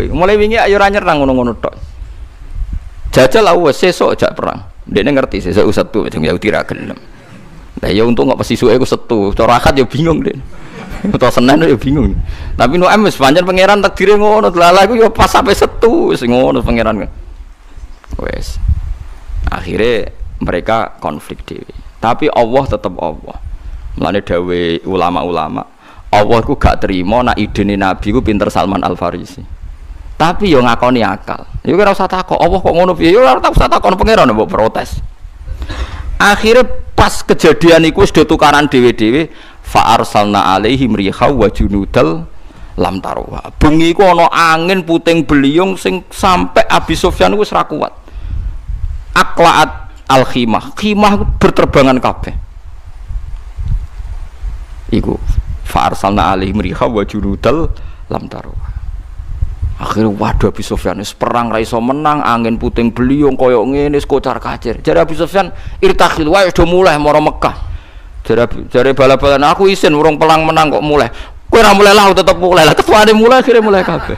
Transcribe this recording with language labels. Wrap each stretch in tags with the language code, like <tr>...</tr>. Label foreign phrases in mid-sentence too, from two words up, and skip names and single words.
<jv>Mulai wingi ayo ora nyerang ngono-ngono tok. Jajal wis sesuk jak perang. Dekne ngerti sesuk Setu wong Yahudi ra gelem. Lah ya untung kok pesisuke ku Setu. Cara akad ya bingung Dek. Utawa Senin ya bingung. Tapi Nu'aim wis pancen pangeran takdire ngono. Lala iku ya pas sampai Setu wis ngono pangeran. Wes.</jv> <id>Akhirnya mereka konflik</id> <jv>dhewe. Tapi Allah tetap Allah. Mulane dawe ulama-ulama Allah ku gak terima nak idene Nabi ku pinter Salman Al Farisi. Tapi yo ngakoni akal. Yo ora usah takok, Allah kok ngono piye? Yo ora usah takon pangeran mbok protes. Akhirnya pas kejadian iku wis do tukaran dhewe-dhewe,</jv> <ar>فأرسلنا عليهم ريحا وجنودا لم تروها.</ar> <jv>Bengi ku ana angin puting beliung sing sampai Abi Sufyan wis ra kuat.</jv> <ar>أقلعت الخيمة.</ar> <jv>Khimah berterbangan kabeh. Iku</jv> <ar>فأرسلنا عليهم ريحا وجنودا لم تروها.</ar> <jv>Akhirnya waduh Abi Sufyan perang ra iso menang, angin puting beliung koyo ngene kocar-kacir. Jare Abi Sufyan irtakhil wae do mulai mara Mekah. Jare bala-balan aku isin urung pelang menang kok mulai. Kowe ora mulai lah tetep mulai lah ketuane mulai akhirnya mulai kabeh.</jv>